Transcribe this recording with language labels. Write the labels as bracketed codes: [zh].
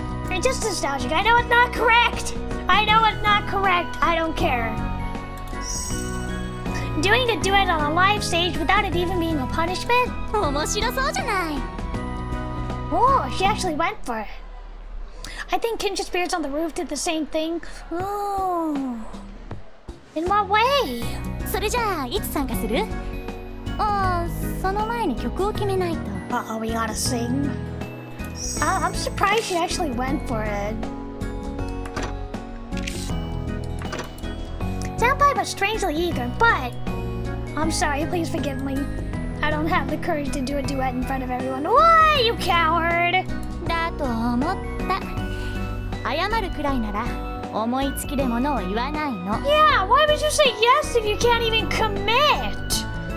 [en] It's just nostalgic. I know it's not correct. I don't care. Doing a duet on a live stage without it even being a punishment? [ja] 面白そうじゃない。 [en] Oh, she actually went for it. I think Kindred Spirits on the Roof did the same thing. Oh. In what way? [ja] それじゃあいつ参加する？その前に曲を決めないと。 [en] Uh-oh, we gotta sing. I'm surprised she actually went for it. Senpai was strangely eager, but I'm sorry, please forgive me. I don't have the courage to do a duet in front of everyone. Why, you coward? [ja] だと思った。謝るくらいなら思いつきでものを言わないの。 [en] Yeah, why would you say yes if you can't even commit?